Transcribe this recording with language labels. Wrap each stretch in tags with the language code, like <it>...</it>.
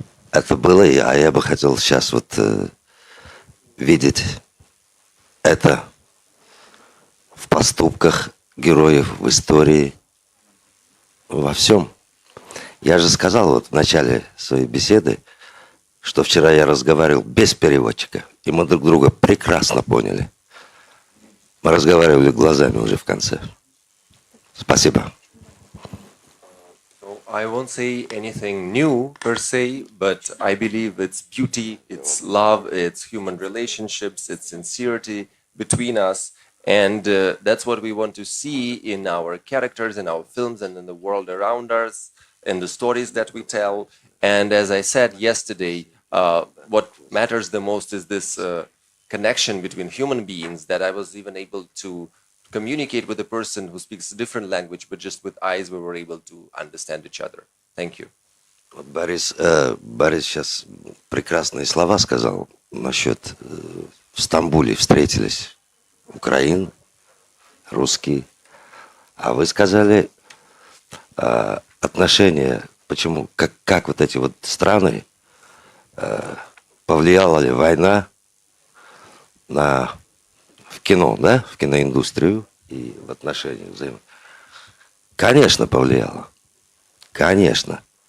<ru>Это было, а я бы хотел сейчас вот видеть это в поступках героев, в истории, во всем. Я же сказал вот в начале своей беседы, что вчера я разговаривал без переводчика, и мы друг друга прекрасно поняли. Мы разговаривали глазами уже в конце. Спасибо.</ru> <en>I won't say anything new per se, but I believe it's beauty, it's love, it's human relationships, it's sincerity between us. And that's what we want to see in our characters, in our films, and in the world around us, in the stories that we tell. And as I said yesterday, what matters the most is this connection between human beings, that I was even able to communicate with a person who speaks a different language, but just with eyes we were able to understand each other. Thank you.</en> <ru>Борис сейчас прекрасные слова сказал насчет в Стамбуле встретились украин, русские. А вы сказали отношения, почему, как вот эти вот страны, повлияла ли война в кино, да, в киноиндустрию и в отношениях Конечно, повлияло. Конечно.</ru>